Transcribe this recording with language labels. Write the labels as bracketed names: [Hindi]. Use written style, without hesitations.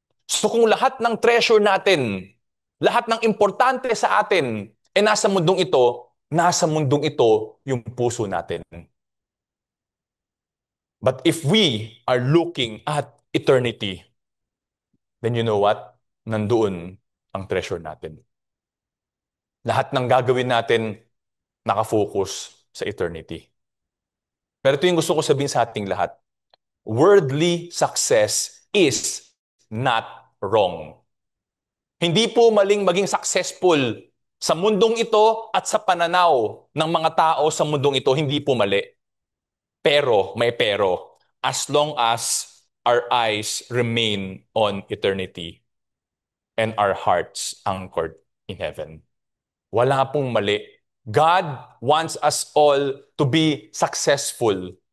[Filipino] So kung lahat ng treasure natin, lahat ng importante sa atin, nasa mundong ito yung puso natin. [English] But if we are looking at eternity, then you know what? [Filipino] Nandoon ang treasure natin. Lahat ng gagawin natin nakafocus sa eternity. Pero ito yung gusto ko sabihin sa ating lahat. [English] Worldly success is not wrong. [Filipino] Hindi po maling maging successful sa mundong ito at sa pananaw ng mga tao sa mundong ito, hindi po mali. Pero, may pero, [English] as long as our eyes remain on eternity and our hearts anchored in heaven. [Filipino] Wala pong mali. [English] God wants us all to be successful.